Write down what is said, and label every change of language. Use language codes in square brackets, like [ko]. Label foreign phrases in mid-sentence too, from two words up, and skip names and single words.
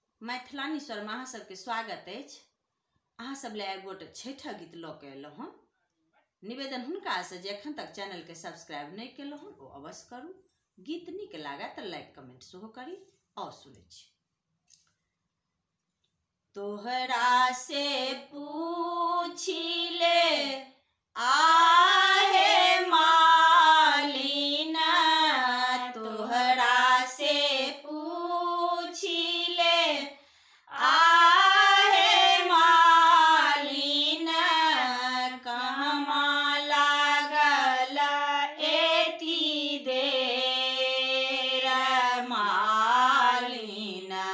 [mai] मैथिलानी स्वर में अहाँ सबके स्वागत अछि। अहाँ सब ले एक गोटे छठा गीत ल के अयलहुँ हँ। निवेदन हुनका से जे एखन तक चैनल के सब्सक्राइब नहीं केलहुँ हँ ओ अवश्य करू। गीत नीक लागे तो लाइक कमेंट सेहो करी। और सुनै छी। तोहरा से पूछिले आहे मालिन, तोहरा से पूछिले आहे मालिन, कहमा लागल एती देर मालिन,